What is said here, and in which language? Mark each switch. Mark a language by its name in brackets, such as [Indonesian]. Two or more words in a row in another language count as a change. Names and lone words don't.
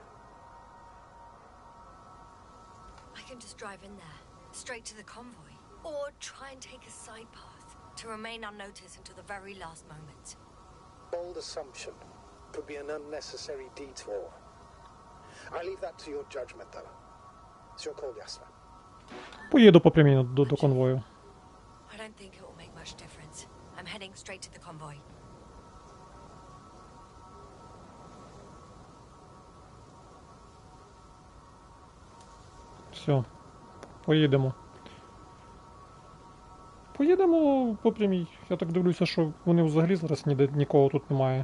[English] I can just drive in there, straight to the convoy. Or try and take a side path to remain unnoticed until the very last moment. Bold assumption. Could be an unnecessary detour. I leave that to your judgment, though. It's your call, Jasper. [Ukrainian] Поїду по прямій до конвою. [English] I don't think it will make much difference. I'm heading straight to the convoy. [Ukrainian] Все. Поїдемо. Поїдемо по прямій. Я так дивлюся, що вони взагалі зараз ніде нікого тут немає.